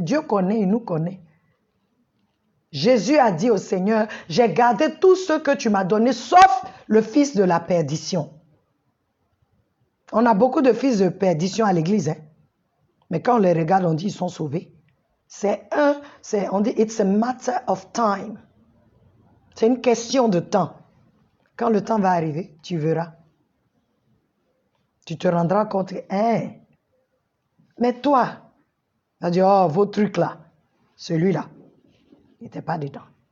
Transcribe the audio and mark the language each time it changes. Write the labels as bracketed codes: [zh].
[fr] Dieu connaît, il nous connaît. Jésus a dit au Seigneur, j'ai gardé tout ce que tu m'as donné, sauf le fils de la perdition. On a beaucoup de fils de perdition à l'église, hein? Mais quand on les regarde, on dit ils sont sauvés. On dit [en] it's a matter of time. [fr] C'est une question de temps. Quand le temps va arriver, tu verras. Tu te rendras compte, hein? Mais toi, tu vas dire, oh, vos trucs là, celui-là, il n'était pas dedans.